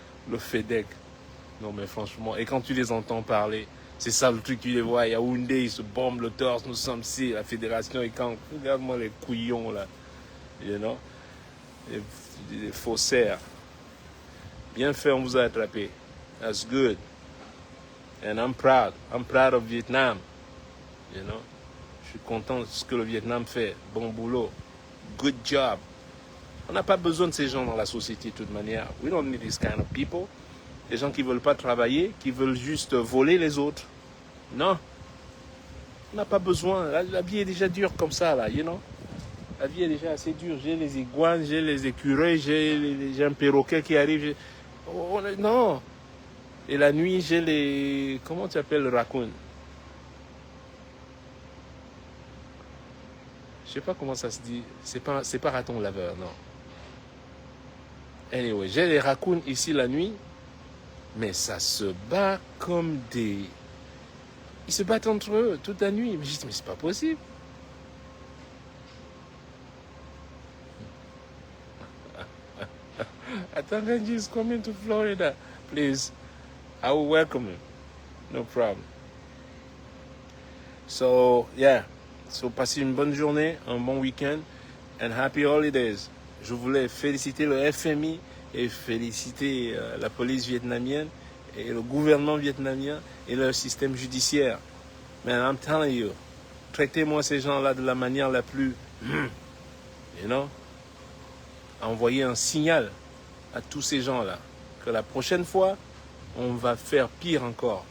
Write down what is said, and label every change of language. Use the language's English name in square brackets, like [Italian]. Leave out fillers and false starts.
[French] Le FedEx. Non mais franchement, et quand tu les entends parler, c'est ça le truc, tu les vois, Yaoundé, ils se bombent le torse, nous sommes ici, la fédération, et quand, regarde-moi les couillons là, [English] you know, [French] les faussaires. Bien fait, on vous a attrapé. [English] That's good. And I'm proud of Vietnam, you know. [French] Je suis content de ce que le Vietnam fait, bon boulot, [English] good job. [French] On n'a pas besoin de ces gens dans la société de toute manière. [English] We don't need this kind of people. [French] Des gens qui ne veulent pas travailler, qui veulent juste voler les autres. Non. On n'a pas besoin. La vie est déjà dure comme ça, là, [English] you know. [French] La vie est déjà assez dure. J'ai les iguanes, j'ai les écureuils, j'ai un perroquet qui arrive. Non. Et la nuit, j'ai les... Comment tu appelles le raccoon? Je sais pas comment ça se dit. C'est pas raton laveur, non. Anyway, j'ai les raccoons ici la nuit. Mais ça se bat comme des... Ils se battent entre eux toute la nuit. Mais je dis, mais c'est pas possible. [English] Atanganji is coming to Florida. Please, I will welcome him. No problem. So, yeah. [French] So, passez une bonne journée, un bon week-end, [English] and happy holidays. [French] Je voulais féliciter le FMI et féliciter la police vietnamienne et le gouvernement vietnamien et leur système judiciaire. [English] Man, I'm telling you, [French] traitez-moi ces gens-là de la manière la plus, [English] you know, [French] envoyer un signal à tous ces gens-là que la prochaine fois, on va faire pire encore.